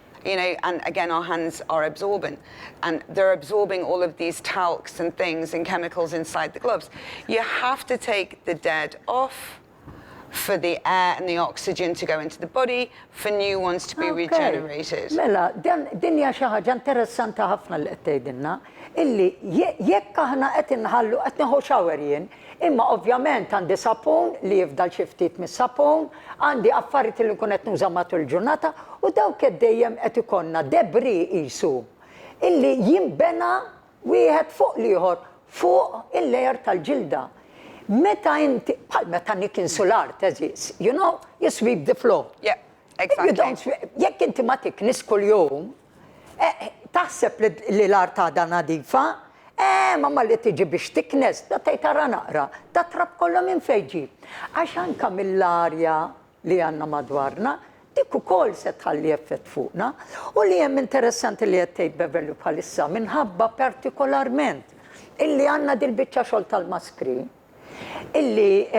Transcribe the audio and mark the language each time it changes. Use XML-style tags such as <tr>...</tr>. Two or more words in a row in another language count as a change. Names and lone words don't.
<en>you know, and again, our hands are absorbent, and they're absorbing all of these talcs and things and chemicals inside the gloves. You have to take the dead off for the air and the oxygen to go into the body, for new ones to be regenerated.</en> <mt>Mela, din hija xi ħaġa interessanti ħafna li qed tgħidilna, illi jekk aħna qed inħallu qed nieħu shower jien, imma ovvjament għandi sapun li jifdal xi ftit mis-sapun, għandi affarijiet li nkun qed nuża matul il-ġurnata u dawk dejjem qed ikollna debri qisu illi jinbena wieħed fuq l-ieħor fuq il-lejer tal-ġilda. Meta inti, bħal meta nik insular teżis,</mt> <en>you know, you sweep the floor. Yeah, exactly.</en> <mt>Jekk inti ma tiknis kuljum, taħseb li l-art għadha nadifa, mamma li tiġi biex tiknes, da tara naqra, da trab kollha minn fejn ġib. Għax anke mill-arja li għandna madwarna, dik ukoll se tħalli effett fuqna, u li hemm interessanti li qed tgħid Beverly bħalissa minħabba partikolarment illi għandna dil-biċċa xogħol tal-maskri, illi</mt>